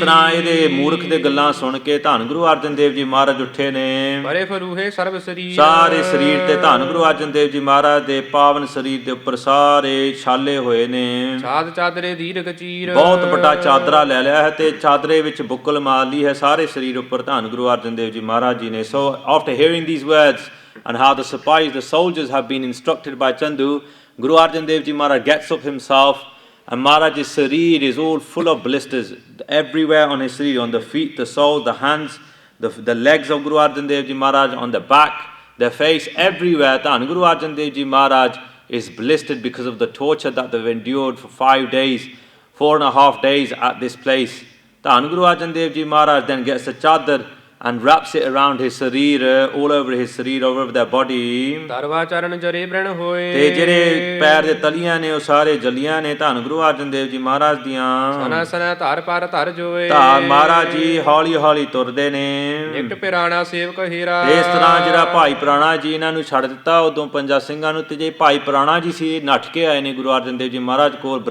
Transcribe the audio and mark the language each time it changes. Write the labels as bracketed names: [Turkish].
[Punjabi] ਇਸ ਤਰ੍ਹਾਂ ਇਹਦੇ ਮੂਰਖ ਦੇ ਗੱਲਾਂ ਸੁਣ ਕੇ ਧੰਨ ਗੁਰੂ ਅਰਜਨ ਦੇਵ ਜੀ ਮਹਾਰਾਜ ਉੱਠੇ ਨੇ। ਪਰੇ ਫਰੂਹੇ ਸਰਬ ਸਰੀਰ। ਸਾਰੇ ਸਰੀਰ ਤੇ ਧੰਨ ਗੁਰੂ ਅਰਜਨ ਦੇਵ ਜੀ ਮਹਾਰਾਜ ਦੇ ਪਾਵਨ ਸਰੀਰ ਦੇ ਉੱਪਰ ਸਾਰੇ ਛਾਲੇ ਹੋਏ ਨੇ। ਚਾਦ ਚਾਦਰੇ ਦੀਰਘ ਚੀਰ। ਬਹੁਤ ਵੱਡਾ ਚਾਦਰਾ ਲੈ ਲਿਆ ਹੈ ਤੇ ਚਾਦਰੇ ਵਿੱਚ ਬੁੱਕਲ ਮਾਰ ਲਈ ਹੈ ਸਾਰੇ ਸਰੀਰ ਉੱਪਰ ਧੰਨ ਗੁਰੂ ਅਰਜਨ ਦੇਵ ਜੀ ਮਹਾਰਾਜ ਜੀ ਨੇ। [English] So after hearing these words and how the Sipahis, the soldiers, have been instructed by Chandu, Guru Arjan Dev Ji Maharaj gets up himself, and Maharaj's sareer is all full of blisters everywhere on his sareer, on the feet, the soles, the hands, the legs of Guru Arjan Dev Ji Maharaj, on the back, their face, everywhere. Then Guru Arjan Dev Ji Maharaj is blistered because of the torture that they've endured for 5 days, 4.5 days at this place. Then Guru Arjan Dev Ji Maharaj then gets a chadar and wraps it around his sareer, all over his sareer, all over their body. [Punjabi] ਦਰਵਾ ਚਰਨ ਜਰੇ ਬ੍ਰਣ ਹੋਏ। ਤੇ ਜਿਹੜੇ ਪੈਰ ਦੇ ਤਲੀਆਂ ਨੇ ਉਹ ਸਾਰੇ ਜਲੀਆਂ ਨੇ ਧੰਨ ਗੁਰੂ ਅਰਜਨ ਦੇਵ ਜੀ ਮਹਾਰਾਜ ਦੀਆਂ। ਸਨਾ ਸਨਾ ਧਰ ਪਰ ਧਰ ਜੋਏ। ਤਾਂ ਮਹਾਰਾਜ ਜੀ ਹੌਲੀ ਹੌਲੀ ਤੁਰਦੇ ਨੇ। ਨਿਕਟ ਪਿਰਾਣਾ ਸੇਵਕ ਹੀਰਾ। ਇਸ ਤਰ੍ਹਾਂ ਜਿਹੜਾ ਭਾਈ ਪੁਰਾਣਾ ਜੀ ਇਹਨਾਂ ਨੂੰ ਛੱਡ ਦਿੱਤਾ ਉਦੋਂ ਪੰਜਾਂ ਸਿੰਘਾਂ ਨੂੰ, ਤੇ ਜੇ ਭਾਈ ਪੁਰਾਣਾ ਜੀ ਸੀ ਨੱਠ ਕੇ ਆਏ ਨੇ ਗੁਰੂ ਅਰਜਨ ਦੇਵ ਜੀ ਮਹਾਰਾਜ ਕੋਲ।